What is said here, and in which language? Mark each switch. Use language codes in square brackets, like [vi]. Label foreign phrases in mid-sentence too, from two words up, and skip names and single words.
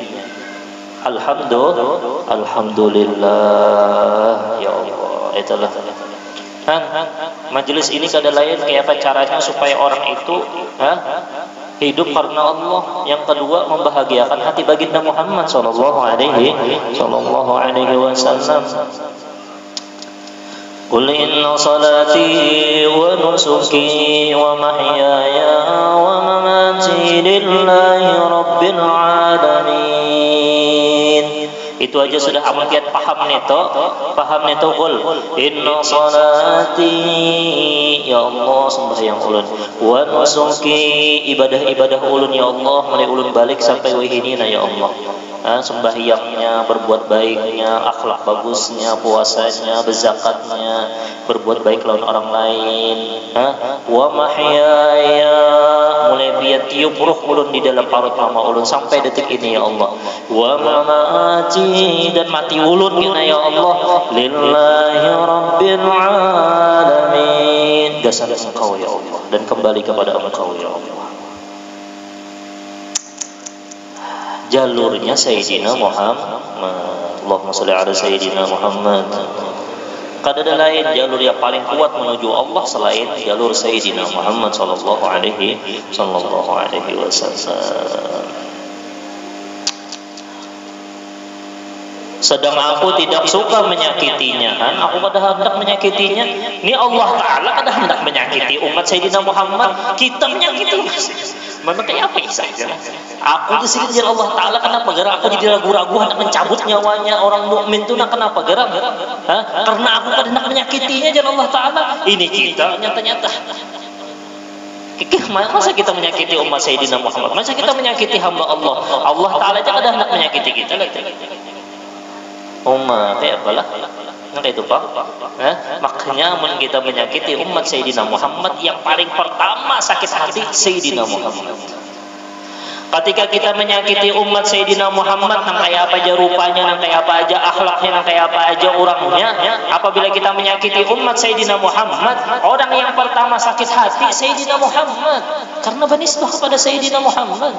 [ar] الحمد لله يا الله. [bjn] Itulah majelis ini kada lain kayak apa caranya supaya orang itu hidup karena Allah. Yang kedua, membahagiakan hati baginda Muhammad [ar] صلى الله عليه وسلم. قل إن صلاتي ونسكي ومحياي ومماتي لله رب العالمين. [bjn] Itu aja sudah amun kiat paham neto [ar] قل إن صلاتي يا الله [bjn] sembahyang ulun [ar] ونسكي [bjn] ibadah ulun [ar] يا الله [bjn] mulai ulun balik sampai wahinina [ar] يا الله. [bjn] Sembahyangnya, berbuat baiknya, akhlak bagusnya, puasanya, berzakatnya, berbuat baik lawan orang lain. [ar] ومحياي [bjn] mulai biar tiup ruh ulun di dalam parut mama ulun sampai detik ini [ar] يا الله. ومماتي [bjn] dan mati ulun [ar] يا الله. لله رب العالمين. [bjn] Dasar Engkau [ar] يا الله [bjn] dan kembali kepada Engkau [ar] يا الله. [bjn] Jalurnya Sayyidina Muhammad. [ar] اللهم صل على سيدنا محمد. [bjn] Kada ada lain jalur yang paling kuat menuju Allah selain jalur Sayyidina Muhammad [ar] صلى الله عليه وسلم. [bjn] Sedang aku tidak suka menyakitinya, aku kada hendak menyakitinya. Ini Allah Ta'ala kada hendak menyakiti umat Sayyidina Muhammad, kita menyakiti. Mana kayak apa saja? Aku disini Allah Ta'ala kenapa gerak? Aku jadi ragu-ragu hendak mencabut nyawanya orang mukmin itu kenapa gerak? Karena aku kada hendak menyakitinya jangan Allah Ta'ala. Ini kita nyata-nyata. Masa kita menyakiti umat Sayyidina Muhammad? Masa kita menyakiti hamba Allah? Allah Ta'ala aja kada hendak menyakiti kita. Umat kayak apalah? Nah itu Pak. Makanya mun kita menyakiti umat Sayyidina Muhammad, yang paling pertama sakit hati Sayyidina Muhammad. Ketika kita menyakiti umat Sayyidina Muhammad, nang kayak apa aja rupanya, nang kayak apa aja akhlaknya, nang kayak apa aja orangnya, apabila kita menyakiti umat Sayyidina Muhammad, orang yang pertama sakit hati Sayyidina Muhammad, karena benisbah kepada Sayyidina Muhammad.